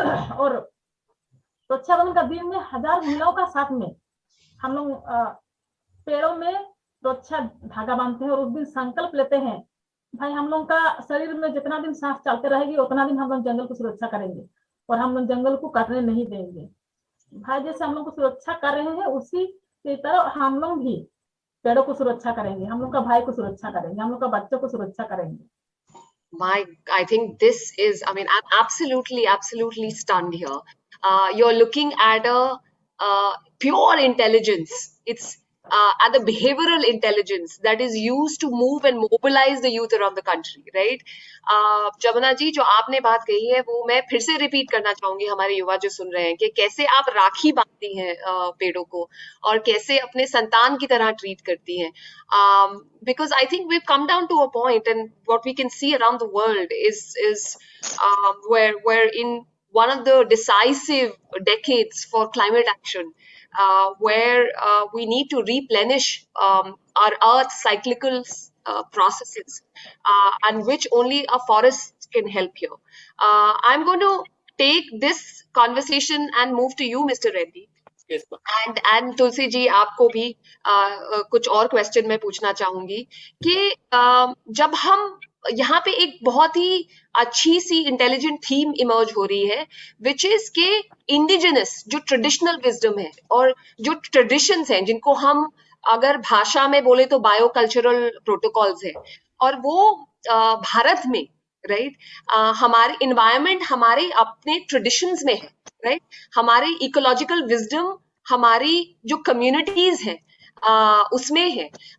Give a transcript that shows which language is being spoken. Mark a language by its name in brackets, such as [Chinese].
[Hindi] और रक्षाबंधन का दिन में 1000 महिलाओं का साथ में हम लोग पेड़ों में रक्षा धागा बांधते हैं, और उस दिन संकल्प लेते हैं, भाई हम लोग का शरीर में जितना दिन सांस चलते रहेगी उतना दिन हम लोग जंगल की सुरक्षा करेंगे, और हम लोग जंगल को काटने नहीं देंगे। भाई जैसे हम लोग को सुरक्षा कर रहे हैं, उसी की तरह हम लोग भी पेड़ों को सुरक्षा करेंगे, हम लोग का भाई को सुरक्षा करेंगे, हम लोग का बच्चों को सुरक्षा करेंगे। [English] I think this is, I mean, I'm absolutely stunned here. You're looking at a pure intelligence. It's at the behavioral intelligence that is used to move and mobilize the youth around the country, right? [Hindi] Jamuna ji, जो आपने बात कही है वो मैं फिर से repeat करना चाहूंगी हमारे युवा जो सुन रहे हैं, कि कैसे आप राखी बांधती हैं पेड़ों को, और कैसे अपने संतान की तरह ट्रीट करती हैं. [English] Because I think we've come down to a point, and what we can see around the world is where in one of the decisive decades for climate action, where we need to replenish our Earth's cyclical processes, and which only a forest can help here. I'm going to take this conversation and move to you, Mr. Reddy. Yes, [Hindi] and Tulsi ji, आपको भी कुछ और question मैं पूछना चाहूंगी कि जब हम यहाँ पे एक बहुत ही अच्छी सी इंटेलिजेंट थीम इमर्ज हो रही है, [English] which is [Hindi] के इंडिजिनस जो ट्रेडिशनल विजडम है और जो ट्रेडिशंस हैं, जिनको हम अगर भाषा में बोले तो बायोकल्चरल प्रोटोकॉल्स है, और वो भारत में, राइट, हमारे इन्वायरमेंट हमारे अपने ट्रेडिशंस में है, राइट, हमारे इकोलॉजिकल विजडम हमारी जो कम्युनिटीज है उसमें है.